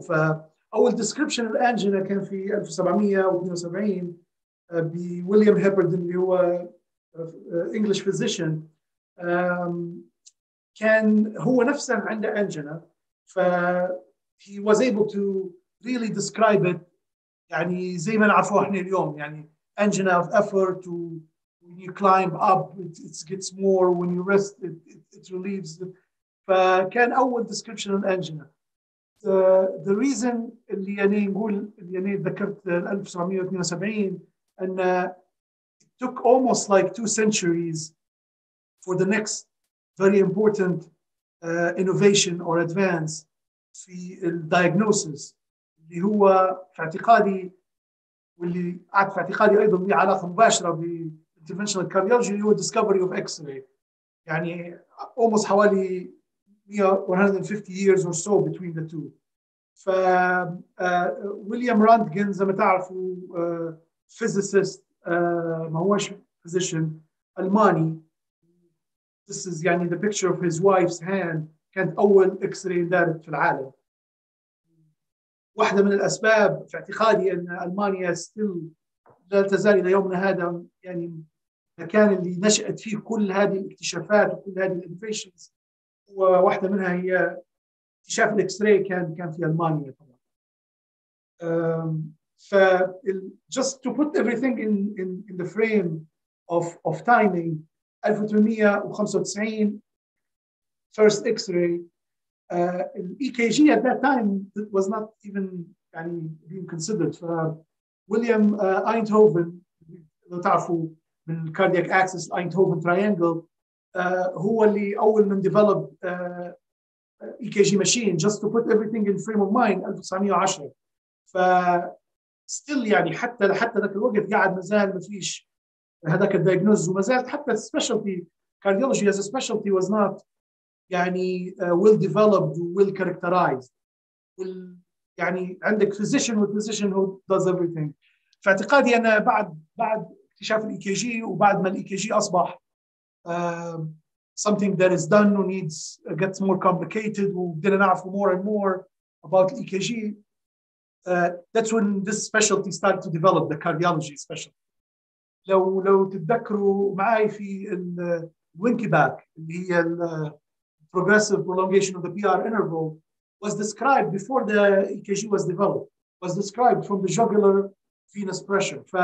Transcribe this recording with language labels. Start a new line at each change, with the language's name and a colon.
English: فاول ديسكربشن
Arabic: الانجينا كان في 1772 بويليام هيبردن اللي هو
English: English physician.
Arabic: كان هو نفسه عنده انجينا، ف
English: he was able to really describe it
Arabic: يعني زي ما نعرفوه احنا اليوم، يعني
English: angina of effort to when you climb up it gets more, when you rest it relieves.
Arabic: فكان أول
English: description
Arabic: الأنجينا.
English: The reason
Arabic: اللي أنا ذكرت 1972 أن
English: it took almost like 2 centuries for the next very important innovation or advance
Arabic: في diagnosis اللي هو في اعتقادي، واللي في اعتقادي ايضا له علاقه مباشره بالانترفنشنال كارديولوجي، اللي هو
English: discovery of X-ray. يعني almost حوالي 150 years or so between the two.
Arabic: ف ويليام رانتجن زي ما تعرفوا physicist، ما هوش physician، ألماني.
English: This is يعني the picture of his wife's hand.
Arabic: كانت أول X-ray اندارت في العالم. واحدة من الأسباب في اعتقادي أن ألمانيا لا تزال إلى يومنا هذا يعني المكان اللي نشأت فيه كل هذه الاكتشافات وكل هذه الانوفيشنز، وواحدة منها هي اكتشاف الإكس راي كان في ألمانيا طبعا.
English: ف just to put everything in the frame of timing، 1895 first X-ray. EKG at that time was not even being considered. William Einthoven،
Arabic: لو تعرفوا من
English: cardiac axis Einthoven triangle،
Arabic: هو اللي أول من
English: developed EKG machine just to put everything in frame of mind 1910.
Arabic: ف still يعني حتى ذاك الوقت قاعد مازال ما فيش هذاك الدايجنوز، وما زالت حتى السبيشالتي
English: cardiology as a specialty was not يعني well developed, well characterized.
Arabic: يعني عندك
English: physician والphysician who does everything.
Arabic: في اعتقادي أنا بعد اكتشاف الاي كي جي وبعد ما الاي كي جي أصبح
English: something that is done or needs gets more complicated
Arabic: وبدنا نعرف
English: more and more about the EKG. That's when this specialty started to develop, the cardiology specialty.
Arabic: لو تتذكروا معي في الوينكي باك اللي هي
English: progressive prolongation of the PR interval was described before the EKG was developed, was described from the jugular venous pressure.